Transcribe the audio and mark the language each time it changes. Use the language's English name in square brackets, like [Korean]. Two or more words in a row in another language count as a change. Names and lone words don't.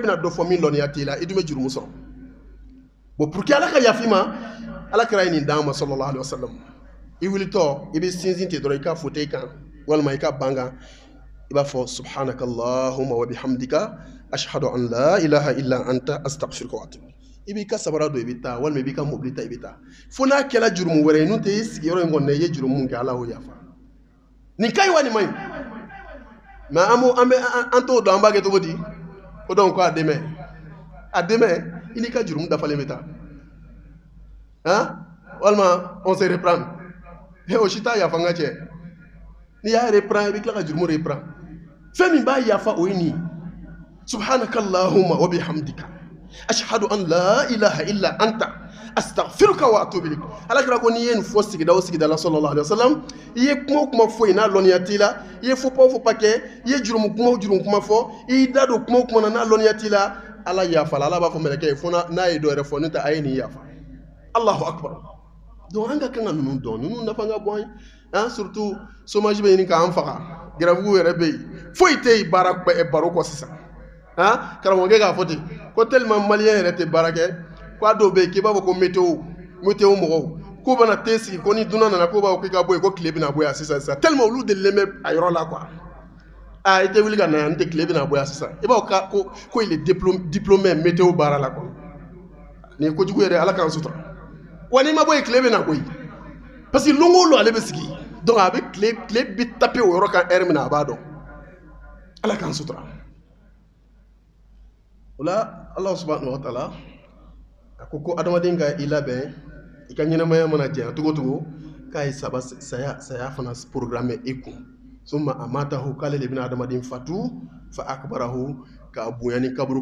[Bambara] bɛna dɔ fɔ min lɔnniya t'e la i dun bɛ jurumu sɔrɔ bon [French] pour que [Bambara] ala ka yafa i ma ala kɛra ye nin d'an ma [Arabic] صلى الله عليه وسلم [Bambara] i wulitɔ i bɛ sinsin ten dɔrɔn i ka fauteuil kan walima i ka ban kan i b'a fɔ [Arabic] سبحانك اللهم وبحمدك أشهد أن لا إله إلا أنت أستغفرك وأتوب [Bambara] i b'i ka sabara don i bɛ taa walima i b'i ka mobili ta i bɛ taa fo n'a kɛra jurumu wɛrɛ ye n'o tɛ i sigiyɔrɔ in kɔnɔ i ye jurumu min kɛ ala y'o yafa nin ka ɲi wa nin ma ɲi mais an t'o dɔn an b'a kɛ cogo di o donc ko a dɛmɛ i n'i ka jurumu dafalen bɛ taa han walima [French] on se reprend [Bambara] o si t'a yafa n ka cɛ n'i y'a reprend i bɛ tila ka jurumu reprend fɛn min b'a yafa o ye nin [Arabic] سبحانك اللهم وبحمدك أشهد أن لا إله إلا أنت أستغفرك وأتوب إليك [Bambara] ala kira ko n'i ye nin fɔ sigida o sigida la [Arabic] صلى الله عليه وسلم [Bambara] i ye kuma o kuma fɔ yen n'a lɔnniya t'i la i ye [French] faux pas [Bambara] kɛ i ye jurumu kuma fɔ i y'i da don kuma o kuma na n'a lɔnniya t'i la ala yafa la ala b'a fɔ mɛlɛkɛ ye fo n'a ye dɔ yɛrɛ fɔ n'o tɛ a ye nin yafa [Arabic] الله أكبر [Bambara] donc an ka kan ka ninnu dɔn ninnu nafa ka bon hein [French] surtout chômage [Bambara] bɛ ɲini k'an faga grève yɛrɛ bɛ yen foyi tɛ yen baro kɔ sisan hein karamɔgɔkɛ k'a fɔ ten ko tellement maliyɛn yɛrɛ tɛ baara kɛ k'a dɔw bɛ yen k'i b'a fɔ ko météo mɔgɔw k'u bɛna te sigi ko ni dunan nana k'u b'a fɔ k'i ka bɔ yen ko tile bɛna bɔ yan sisan tellement olu delilen bɛ a yɔrɔ la quoi ah i tɛ wuli ka na yan n tɛ tile bɛna bɔ yan sisan i b'a fɔ ko [French] il est diplômé météo [Bambara] baara la quoi nin ye kojugu yɛrɛ ala k'an sutura wa n'i ma bɔ yen tile bɛna bɔ yen [French] parce que [Bambara] longo lo ale bɛ sigi donc a bɛ tile bɛ taper o yɔrɔ kan heure min na a b'a dɔn ala k'an sutura o la ala [Arabic] سبحانه وتعالى [Bambara] a ko adamaden ka i labɛn i ka ɲɛnamaya mana janya cogo cogo k'a ye saya fana programme i kun [Arabic] ثم أماته [Bambara] k'ale de bɛna adamaden fatu [Arabic] فأقبره [Bambara] k'a bonya ni kaburu